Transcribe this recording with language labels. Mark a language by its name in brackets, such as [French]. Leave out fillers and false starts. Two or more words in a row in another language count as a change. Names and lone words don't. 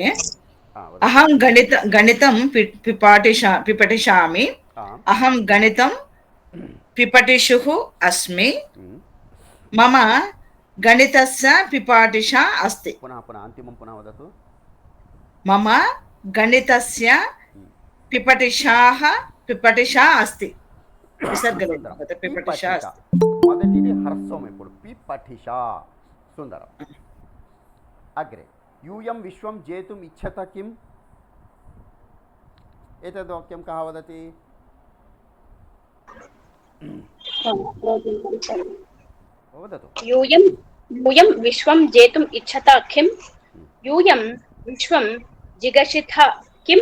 [Sanskrit] अहं गणितं पिपठिष्यामि, अहं गणितं पिपठिषुः अस्मि, मम गणितस्य पिपाठिषा अस्ति। पुनः अन्तिमं पुनः वदतु। मम गणितस्य पिपठिषा अस्ति। पिपठिषा अस्ति। [Telugu] మొదటిది హ్రస్వం ఇప్పుడు పిపఠిషా। సుందరం। [Sanskrit] अग्रे यूयं विश्वं जेतुं इच्छत किं? एतद् वाक्यं कः वदति? वदतु। यूयं विश्वं जेतुम् इच्छता किं? यूयं विश्वं जिगीषथ किं?